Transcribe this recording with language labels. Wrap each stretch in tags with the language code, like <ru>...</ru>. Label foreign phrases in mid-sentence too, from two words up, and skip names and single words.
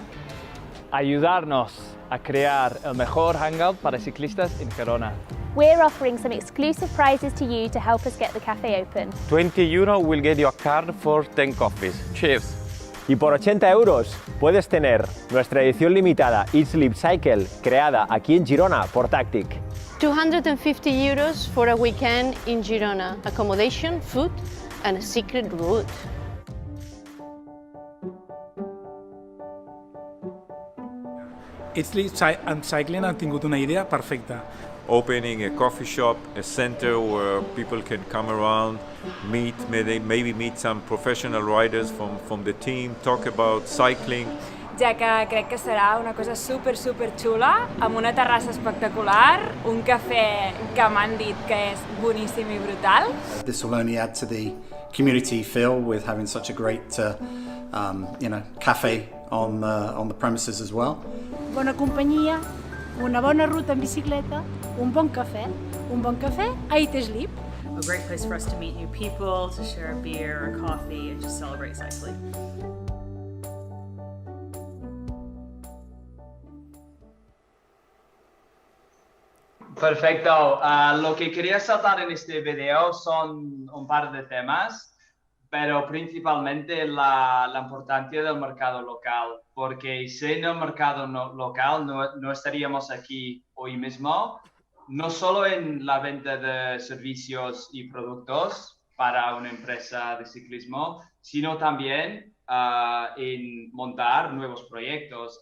<es>Ayudarnos a crear el mejor hangout para ciclistas en Girona.</es> <en>We're offering some exclusive prizes to you to help us get the cafe open. €20 will get you a card for 10 coffees. Cheers!</en> <es>Y por 80 € puedes tener nuestra edición limitada Eat Sleep Cycle, creada aquí en Girona por Tactic.</es> <en>€250 for a weekend in Girona. Accommodation, food and a secret route.</en> <ca>Eat Sleep and Cycling han tingut una idea perfecta.</ca> <en>Opening a coffee shop, a center where people can come around, meet, maybe meet some professional riders from the team, talk about cycling.</en> <ca>Ja que crec que serà una cosa super xula, amb una terrassa espectacular, un cafè que m'han dit que és boníssim i brutal.</ca> <en>This will only add to the community feel with having such a great cafe on the premises as well.</en> <ca>Bona companyia, una bona ruta en bicicleta, un bon cafè a Eat Sleep.</ca> <en>A great place for us to meet new people, to share a beer or coffee, and just celebrate cycling.</en> <es>Perfecto. Lo que quería saltar en este video son un par de temas, pero principalmente la importancia del mercado local, porque sin el mercado local no estaríamos aquí hoy mismo, no solo en la venta de servicios y productos para una empresa de ciclismo, sino también en montar nuevos proyectos.</es>